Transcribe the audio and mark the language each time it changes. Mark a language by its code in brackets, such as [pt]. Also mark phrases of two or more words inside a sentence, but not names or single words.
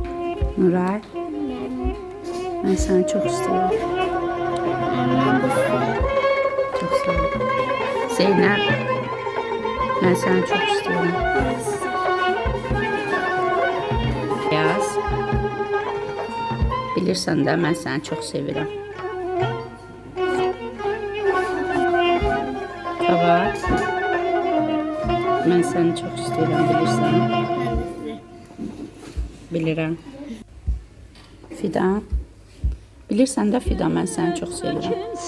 [tr] Nuray, ben seni çok istiyorum. Ben de sizi. Çok sağ ol. Zeynep, ben seni çok istiyorum. [az] Yaz, bilirsən də mən səni çox sevirəm. Kavat, mən səni çox istəyirəm, bilirsən. [tr] Ben de sizi. [az] Bilirəm. Fidan, bilirsən də Fidan, mən səni çox sevirəm.